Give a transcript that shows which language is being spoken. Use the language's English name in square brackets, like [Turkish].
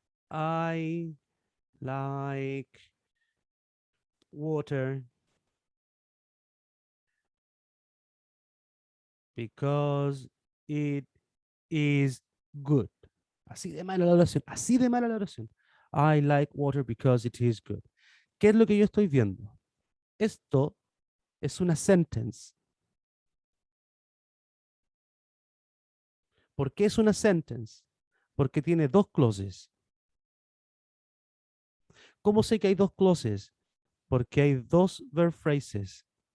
[English] I like water because it is good. [Spanish] Así de mala la oración, así de mala la oración. [English] I like water because it is good. [Spanish] ¿Qué es lo que yo estoy viendo? Esto es una sentence. ¿Por qué es una sentence? Porque tiene dos clauses. ¿Cómo sé que hay dos clauses? Porque hay dos verb phrases.